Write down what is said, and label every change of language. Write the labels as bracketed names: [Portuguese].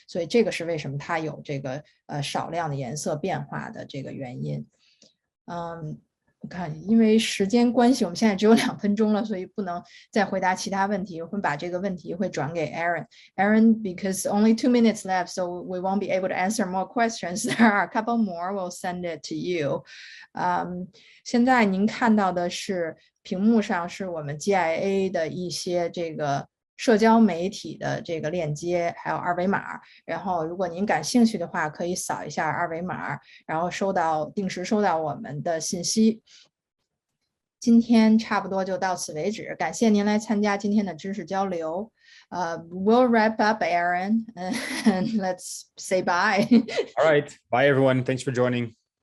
[Chinese] 所以这个是为什么它有这个少量的颜色变化的这个原因。我看因为时间关系，我们现在只有2分钟了，所以不能再回答其他问题。我会把这个问题会转给 Aaron, [English] because only 2 minutes left, so we won't be able to answer more questions. There are a couple more, we'll send it to you. [Chinese] 现在您看到的是屏幕上是我们 GIA 的一些这个社交媒体的这个链接，还有二维码。然后如果您感兴趣的话，可以扫一下二维码，然后定时收到我们的信息。今天差不多就到此为止，感谢您来参加今天的知识交流。 [English] We'll wrap up, Aaron, and let's say bye. All right. Bye, everyone. Thanks for joining.